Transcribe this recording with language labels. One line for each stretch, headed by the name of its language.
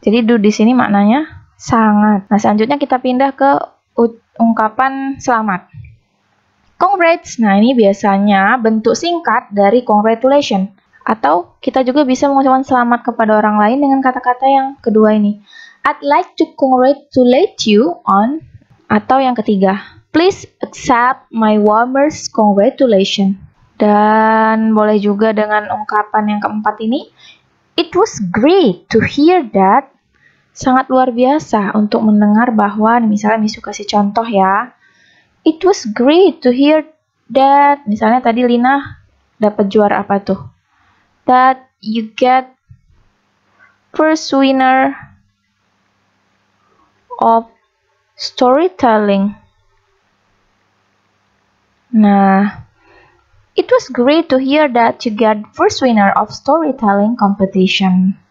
Indonesian: Jadi do di sini maknanya sangat. Nah, selanjutnya kita pindah ke ungkapan selamat. Congrats. Nah, ini biasanya bentuk singkat dari congratulation. Atau kita juga bisa mengucapkan selamat kepada orang lain dengan kata-kata yang kedua ini.
English: I'd like to congratulate you on.
Indonesian: Atau yang ketiga,
English: please accept my warmest congratulations.
Indonesian: Dan boleh juga dengan ungkapan yang keempat ini,
English: it was great to hear that.
Indonesian: Sangat luar biasa untuk mendengar bahwa, misalnya Miss Yu kasih contoh ya.
English: It was great to hear that.
Indonesian: Misalnya tadi Lina dapat juara apa tuh?
English: That you get first winner of storytelling.
Indonesian: Nah,
English: it was great to hear that you get first winner of storytelling competition.